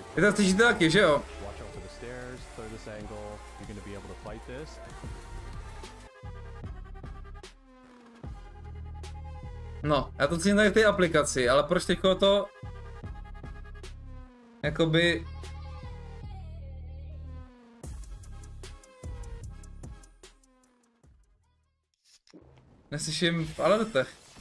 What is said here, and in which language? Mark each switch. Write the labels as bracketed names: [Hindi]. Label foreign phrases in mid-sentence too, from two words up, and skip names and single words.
[Czech] Vy to slyšíte taky, že jo? [English] Watch out for the stairs, clear this angle. You're gonna be able to fight this. [Czech] No, já to cítím tady v té aplikaci, ale proč teďko to... Jakoby... Neslyším v alertech.